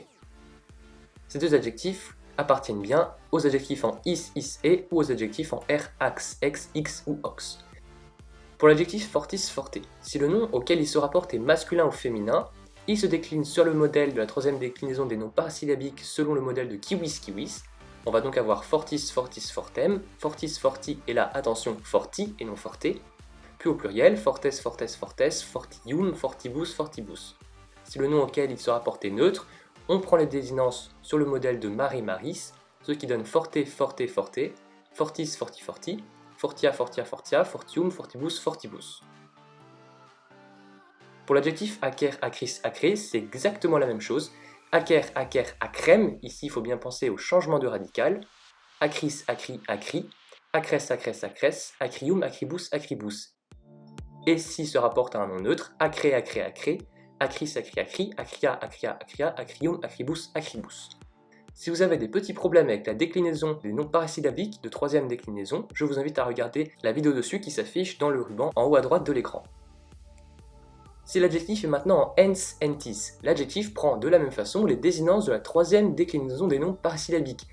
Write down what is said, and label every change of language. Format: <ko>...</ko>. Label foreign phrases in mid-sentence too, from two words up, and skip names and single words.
<fr>Ces deux adjectifs appartiennent bien aux adjectifs en is, et ou aux adjectifs en r, ax, ex, x ou ox. Pour l'adjectif fortis, forte, si le nom auquel il se rapporte est masculin ou féminin, il se décline sur le modèle de la troisième déclinaison des noms parisyllabiques selon le modèle de kiwis. On va donc avoir</fr> <la>fortis, fortis, fortem, fortis, forti</la> <fr>et là, attention, forti et non forte. Puis au pluriel,</fr> <la>fortes, fortes, fortes, fortium, fortibus, fortibus.</la> <fr>Si le nom auquel il se rapporte est neutre, on prend les désinences sur le modèle de</fr> <la>mare, maris,</la> <fr>ce qui donne</fr> <la>forte, forte, forte, fortis, forti, forti, fortia, fortia, fortia, fortium, fortibus, fortibus.</la> <fr>Pour l'adjectif</fr> <la>acer, acris, acré,</la> <fr>c'est exactement la même chose.</fr> <la>Acer, acer, acrem,</la> <fr>ici il faut bien penser au changement de radical.</fr> <la>Acris, acri, acri, acres, acres, acres, acrium, acribus, acribus.</la> <fr>Et s'il se rapporte à un nom neutre,</fr> <la>acré, acré, acré, acris, acri, acri, acria, acria, acria, acrium, acribus, acribus.</la> <fr>Si vous avez des petits problèmes avec la déclinaison des noms parisyllabiques de troisième déclinaison, je vous invite à regarder la vidéo dessus qui s'affiche dans le ruban en haut à droite de l'écran. Si l'adjectif est maintenant en</fr> <la>ens, entis,</la> <fr>l'adjectif prend de la même façon les désinences de la troisième déclinaison des noms parisyllabiques.</fr>